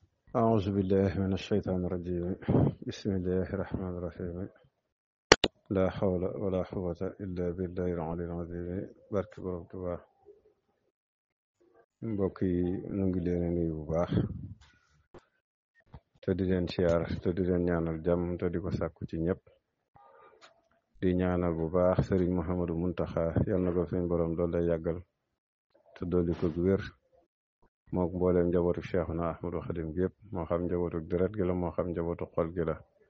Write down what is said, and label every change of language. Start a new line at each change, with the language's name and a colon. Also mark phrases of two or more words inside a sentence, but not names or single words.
Arabic: أعوذ بالله من الشيطان الرجيم بسم الله الرحمن الرحيم لا حول ولا قوة إلا بالله العلي العظيم
Wolof: barke Borom Tuubaa mbokk yi nu ngi leen nuyu bu baax te di leen siyaar te di leen ñaanal jàmm te di ko sàkku ci ñëpp di ñaanal bu baax Sëriñ Mouhamadou Muntaxa yal na ko suñ borom dool lay yàggal te dolli ko wér mook mbooleem njabootu Cheikhuna Ahmadou Khadim gi yëpp moo xam njabootu deret gi la moo xam njabootu xol gi la